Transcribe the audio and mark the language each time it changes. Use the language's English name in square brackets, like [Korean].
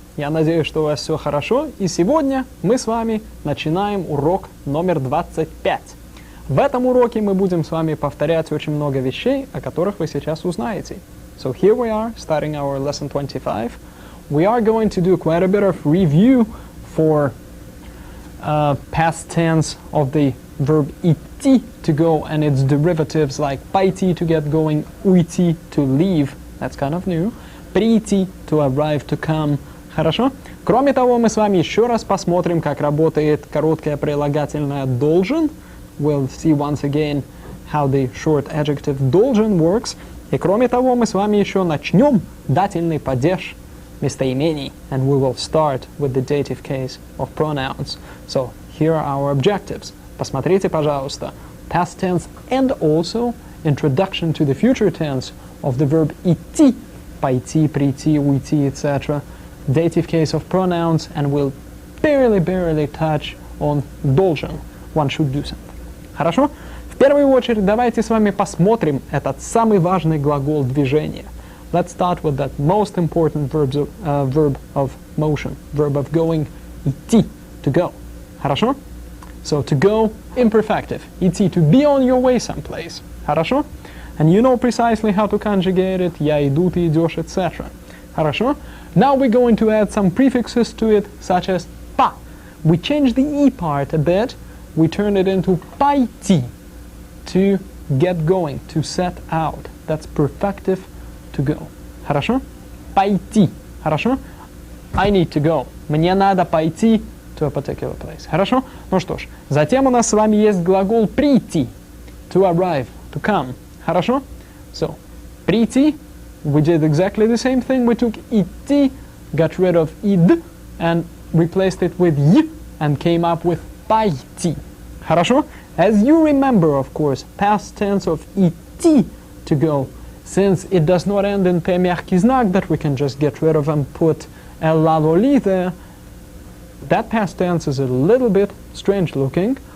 [Russian] Я надеюсь, что у вас все хорошо, и сегодня мы с вами начинаем урок номер 25. В этом уроке мы будем с вами повторять очень много вещей, о которых вы сейчас узнаете. [English] So here we are, starting our lesson 25. We are going to do quite a bit of review for past tense of the verb идти, to go, and its derivatives like пойти, to get going, уйти, to leave, that's kind of new, прийти, to arrive, to come. [Russian] Хорошо? Кроме того, мы с вами еще раз посмотрим, как работает короткое прилагательное должен. [English] We'll see once again how the short adjective должен works. [Russian] И кроме того, мы с вами еще начнем дательный падеж местоимений. [English] And we will start with the dative case of pronouns. So, here are our objectives. [Russian] Посмотрите, пожалуйста. [English] Past tense and also introduction to the future tense of the verb идти. [Russian] Пойти, прийти, уйти, etc. [English] Dative case of pronouns, and we'll barely touch on должен. One should do something. [Russian] Хорошо? В первую очередь давайте с вами посмотрим этот самый важный глагол движения. [English] Let's start with that most important verb of motion, verb of going, идти, to go. [Russian] Хорошо? [English] So to go, imperfective. Идти, to be on your way someplace. [Russian] Хорошо? [English] And you know precisely how to conjugate it. [Russian] Я иду, ты идешь, etc. Хорошо? [English] Now we're going to add some prefixes to it, such as па. We change the e part a bit. We turn it into пойти, to get going, to set out. That's perfective, to go. [Russian] Хорошо? Пойти. Хорошо? [English] I need to go. [Russian] Мне надо пойти [English] to a particular place. [Russian] Хорошо? Ну что ж, затем у нас с вами есть глагол прийти, [English] to arrive, to come. [Russian] Хорошо? [English] So, прийти, we did exactly the same thing. We took идти, got rid of id, and replaced it with y, and came up with пойти. [Russian] Хорошо? [English] As you remember, of course, past tense of идти, to go, since it does not end in P мягкий знак that we can just get rid of and put ЛЛ there, that past tense is a little bit strange looking.